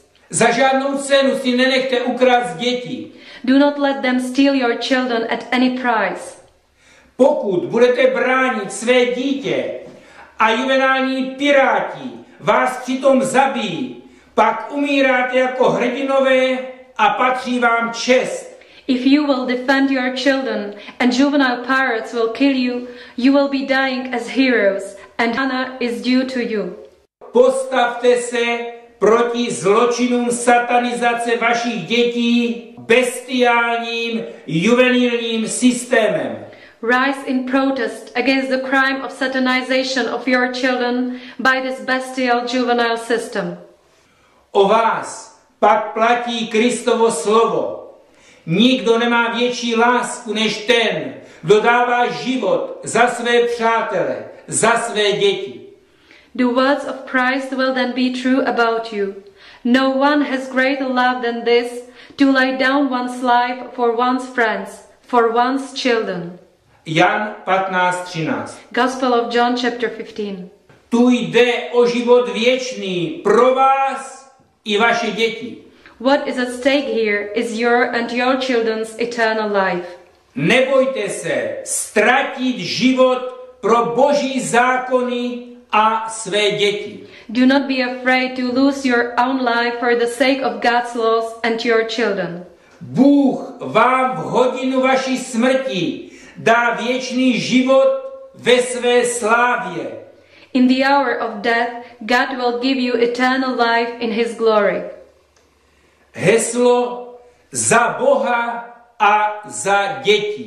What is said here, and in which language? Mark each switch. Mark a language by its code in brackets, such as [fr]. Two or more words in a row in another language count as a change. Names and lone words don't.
[cs] Za žádnou cenu si nenechte ukrást děti. [en] Do not let them steal your children at any price. [cs] Pokud budete bránit své dítě a juvenální piráti vás přitom zabijí, pak umíráte jako hrdinové a patří vám čest. [en] If you will defend your children and juvenile pirates will kill you, you will be dying as heroes and honor is due to you. [cs] Postavte se proti zločinům satanizace vašich dětí bestiálním juvenilním systémem. [en] Rise in protest against the crime of satanization of your children by this bestial juvenile system. [cs] O vás pak platí Kristovo slovo. Nikdo nemá větší lásku než ten, kdo dává život za své přátele, za své děti. [en] The words of Christ will then be true about you. No one has greater love than this, to lay down one's life for one's friends, for one's children. [cs] Jan 15:13. [en] Gospel of John chapter 15. [cs] Tu jde o život věčný pro vás i vaše děti. [en] What is at stake here is your and your children's eternal life. [cs] Nebojte se ztratit život pro Boží zákony a své děti. [en] Do not be afraid to lose your own life for the sake of God's laws and your children. [cs] Bůh vám v hodinu vaší smrti dá věčný život ve své slávě. [en] In the hour of death, God will give you eternal life in His glory. [cs] Heslo za Boha a za děti.